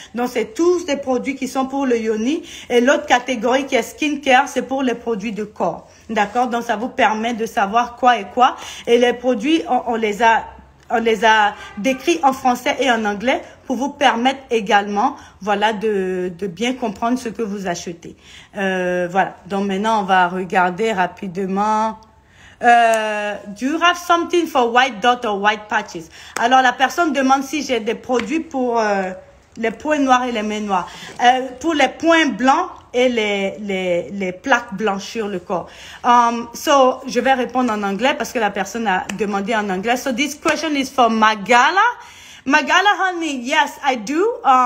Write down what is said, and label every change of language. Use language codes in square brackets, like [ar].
[fr] Donc, c'est tous des produits qui sont pour le yoni. Et l'autre catégorie qui est skincare, c'est pour les produits de corps. D'accord? Donc, ça vous permet de savoir quoi et quoi. Et les produits, on les a décrits en français et en anglais pour vous permettre également, voilà, de bien comprendre ce que vous achetez. Voilà. Donc, maintenant, on va regarder rapidement. [en] Do you have something for white dot or white patches? [fr] Alors, la personne demande si j'ai des produits pour les points noirs et les mains noires. Pour les points blancs et les plaques blanches sur le corps. [en] So, [fr] je vais répondre en anglais parce que la personne a demandé en anglais. [en] So, this question is for Magala. Magala, honey, yes, I do.